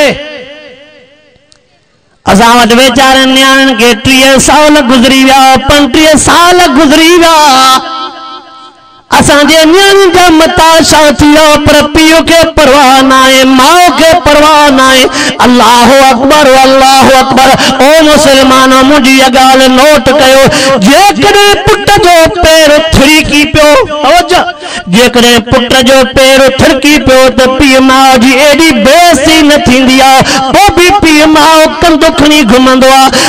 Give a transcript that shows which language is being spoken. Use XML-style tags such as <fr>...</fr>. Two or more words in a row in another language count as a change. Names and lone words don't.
<sd>असां वटि वीचारनि न्याणियुनि खे 30 साल गुज़री विया, 35 साल गुज़री विया। असांजे न्याणी जा मता छा थी वियो पर पीउ खे परवाह न आहे, माउ खे परवाह न आहे।</sd> <ar>الله أكبر، الله أكبر.</ar> <sd>ओ मुसलमान मुंहिंजी इहा ॻाल्हि नोट कयो जेकॾहिं पुट जो पैर थिड़की पियो, जेकॾहिं पुट जो पैर थिड़की पियो त पीउ माउ जी एॾी बेइज्जती न थींदी आहे, पोइ बि पीउ माउ कंधु खणी घुमंदो आहे।</sd>